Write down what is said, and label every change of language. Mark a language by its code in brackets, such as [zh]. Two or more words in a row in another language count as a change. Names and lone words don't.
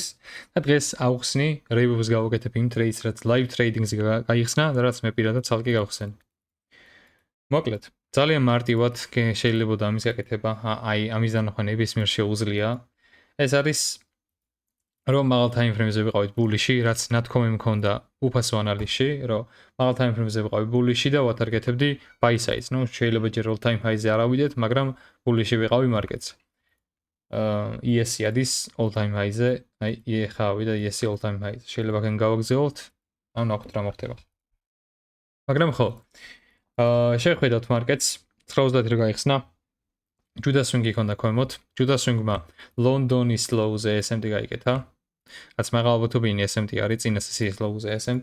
[ka] და დღეს ავხსნი, reviews გავაკეთებ იმ trades, რაც [en] live trading-ზე [ka] გაიხსნა და რაც მე პირადად ცალკე გავხსენ. მოკლედ, ძალიან მარტივად შეიძლება ამის გაკეთება, აი ამის დანახვა ნებისმიერ შეუძლია. ეს არის რომ მაღალ [en] time frame-ზე [ka] ვიყავით bullish-ში, რაც ნათქვამი მქონდა უფასო ანალიზში, რომ მაღალ [en] time frame-ზე [ka] ვიყავი bullish-ში და ვატარგეთებდი [en] buy size. [ka] ნუ შეიძლება ჯერ [en] all time high-ზე [ka] არ ავიდეთ, მაგრამ bullish-ში ვიყავი მარკეტზე. ES ადის [en] all time high-ზე, [ka] აი ეხა ავიდა ES [en] all time high-ზე. [ka] შეიძლება გენ გავაგზავნოთ, ან ნახოთ რა მოხდება. მაგრამ ხო, შეხვედოთ მარკეტს, 90 რო გაიხსნა. [en] Judas Swing-ი [ka] ქონდა ქვემოთ. [en] Judas Swing-მა [ka] London-ის low-ზე SMT გაიკეთა. რაც მაღალბუთობიანი SMT არის, წინა სესიის low-ზე SMT.